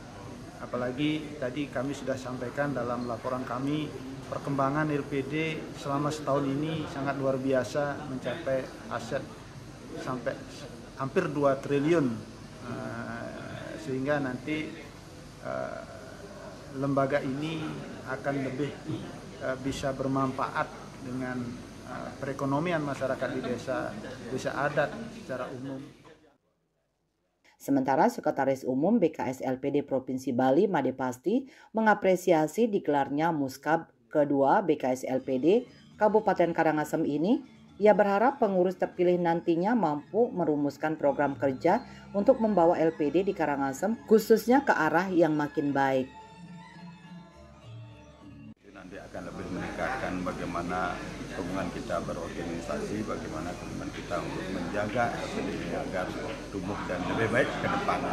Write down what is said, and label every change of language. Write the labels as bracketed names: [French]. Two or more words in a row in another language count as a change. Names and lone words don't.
[Indonesian] Apalagi tadi kami sudah sampaikan dalam laporan kami, perkembangan LPD selama setahun ini sangat luar biasa, mencapai aset sampai hampir 2 triliun, sehingga nanti lembaga ini akan lebih bisa bermanfaat dengan perekonomian masyarakat di desa adat secara umum. Sementara Sekretaris Umum BKS LPD Provinsi Bali Made Pasti mengapresiasi digelarnya Muskab kedua BKS LPD Kabupaten Karangasem ini. Ia berharap pengurus terpilih nantinya mampu merumuskan program kerja untuk membawa LPD di Karangasem khususnya ke arah yang makin baik. Nanti akan lebih meningkatkan bagaimana hubungan kita berorganisasi, bagaimana hubungan kita untuk menjaga LPD ini agar tumbuh dan lebih baik ke depannya.